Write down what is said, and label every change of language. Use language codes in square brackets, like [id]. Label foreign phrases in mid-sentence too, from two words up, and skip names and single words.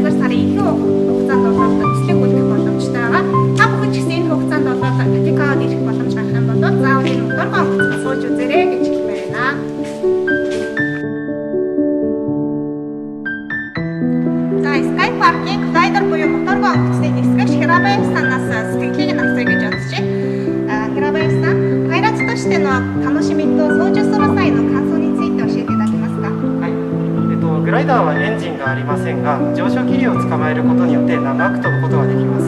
[mn] сарын ихэнх хугацаанд бол төслийг үлдэх боломжтой байгаа. Та бүхэн ч гэсэн энэ хугацаанд бол Такикавад ирэх боломж гарах юм бол заавал энэ моторгоо онгоцод сууж үзээрэй гэж хэлмээр байна. За Sky Park-ийн глайдер буюу моторгоо онгоцны нисгэгч Хирабаясан-аас сэтгэлийг нь авсаа гэж бодож байна. Хирабаясан, [ja] 開発としての楽しみと操縦する際の感想について教えていただけますか？はい。グライダーはエンジンがありませんが、上昇気流を捕まえることによって長く飛ぶことができます。